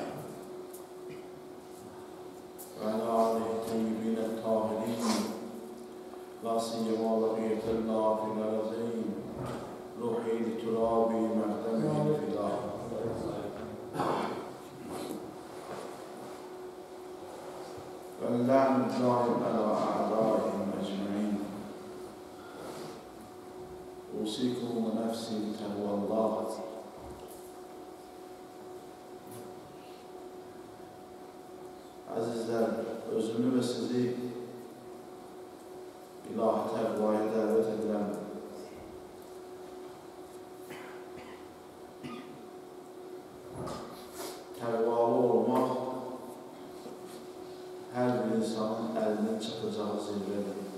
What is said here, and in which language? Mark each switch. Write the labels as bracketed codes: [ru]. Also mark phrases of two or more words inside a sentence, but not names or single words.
[ar] وعلى آله الطيبين الطاهرين لا سيما بقية الله في الأرضين روحي لترابي مقدمه في الأرض واللعن الدائم على أعدائهم أجمعين أوصيكم ونفسي بتقوى الله [az] Azizler, özümü ve sizi ilahi təqvaya dəvət edirəm. Təqvalı olmaq hər bir insanın əlinin çatacağı zirvədir.